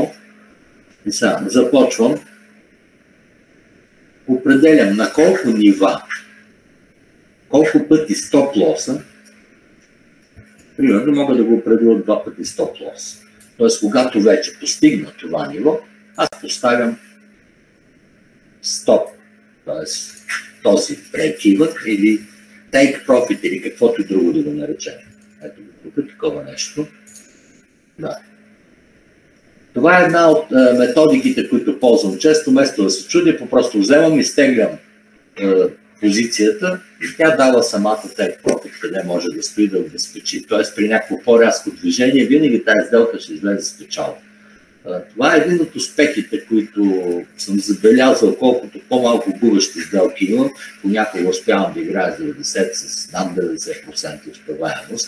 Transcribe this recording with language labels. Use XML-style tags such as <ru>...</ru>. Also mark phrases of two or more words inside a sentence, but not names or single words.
<bg>И сега започвам, определям на колко нива, колко пъти стоп лоса, примерно мога да го определя 2 пъти стоп лос. Тоест, когато вече постигна това ниво, аз поставям стоп, т.е. този break-even или</bg> <en>take profit</en> <bg>или каквото друго да го наречем. Ето го тук, такова нещо. Да. Това е една от методиките, които ползвам често, вместо да се чудя, просто вземам и стеглям позицията и тя дава самата</bg> <en>take profit,</en> <bg>къде може да стои да обезпечи. Тоест при някакво по-рязко движение, винаги тази сделка ще излезе с печалба. Това е един от успехите, които съм забелязал, колкото по-малко губещи сделки имам, понякога успявам да играя с 90, с над 90% успеваемост.</bg>